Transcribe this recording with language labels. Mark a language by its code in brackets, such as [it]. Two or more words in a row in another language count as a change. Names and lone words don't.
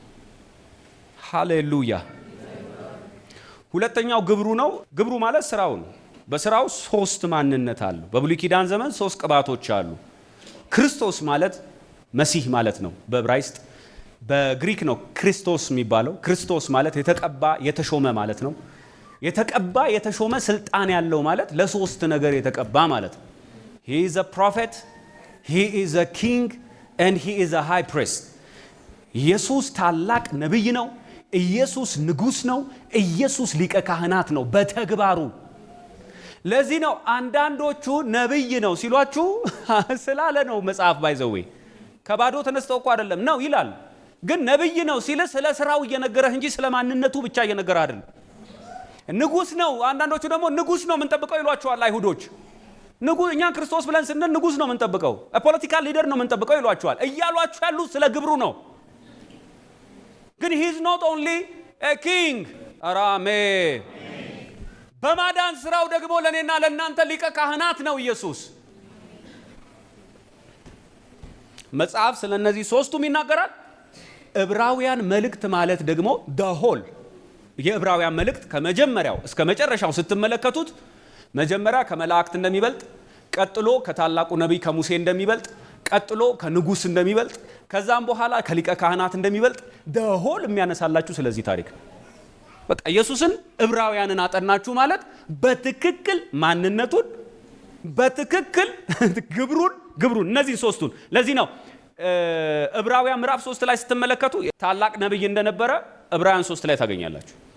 [am] ሃሌሉያ። ሁለተኛው ግብሩ ነው። ግብሩ ማለት ስራው ነው። በስራው ሶስት ማንነት አሉ። በብሉይ ኪዳን ዘመን ሶስት ቅባቶች አሉ። ክርስቶስ ማለት መሲህ ማለት ነው በዕብራይስጥ። በግሪክ ነው ክርስቶስ የሚባለው። ክርስቶስ ማለት የተቀባ የተሾመ ማለት ነው። የተቀባ የተሾመ ስልጣን ያለው ማለት ለሶስት ነገር የተቀባ ማለት ነው። [en] he is a prophet, he is a king and he is a high priest። [am] ኢየሱስ ታላቅ ነብይ ነው። ኢየሱስ ንጉስ ነው። ኢየሱስ ሊቀ ካህናት ነው በተግባሩ። ለዚህ ነው አንዳንዶቹ ነብይ ነው ሲሏችሁ ስላለ ነው መጽሐፍ ባይዘዌ ከባዶ ተነስተው እኮ አይደለም ነው ይላል። ግን ነብይ ነው ሲል ስለ ስራው እየነገረህ እንጂ ስለ ማንነቱ ብቻ እየነገረ አይደለም። ንጉስ ነው፣ አንዳንዶቹ ደግሞ ንጉስ ነው የምንጠብቀው ይሏቸዋል አይሁዶች። ንጉስ እኛ ክርስቶስ ብለን ስንል ንጉስ ነው የምንጠብቀው፣ [en] political leader [am] ነው የምንጠብቀው ይሏቸዋል። እያሏችሁ ያሉ ስለ ግብሩ ነው። ግን [en] he is not only a king። [am] አራሜ በማዳን ስራው ደግሞ ለኔና ለናንተ ሊቀ ካህናት ነው ኢየሱስ። መጽሐፍ ስለነዚህ ሶስቱም ይናገራል። ዕብራውያን መልእክት ማለት ደግሞ [en] the whole [am] የዕብራውያን መልእክት ከመጀመሪያው እስከ መጨረሻው ስትመለከቱት መጀመሪያ ከመላእክት እንደሚበልጥ፣ ቀጥሎ ከታላቁ ነብይ ከሙሴ እንደሚበልጥ፣ ቀጥሎ ከንጉስ እንደሚበልጥ፣ ከዛም በኋላ ከሊቀ ካህናት እንደሚበልጥ [en] the whole [am] የሚያነሳላችሁ ስለዚህ ታሪክ። በቃ ኢየሱስን ዕብራውያንን አጠናችሁ ማለት በትክክል ማንነቱን፣ በትክክል ግብሩን እነዚህ ሶስቱን። ለዚህ ነው ዕብራውያን ምዕራፍ 3 ላይ ስትመለከቱ ታላቅ ነብይ እንደነበረ ዕብራውያን 3 ላይ ታገኛላችሁ።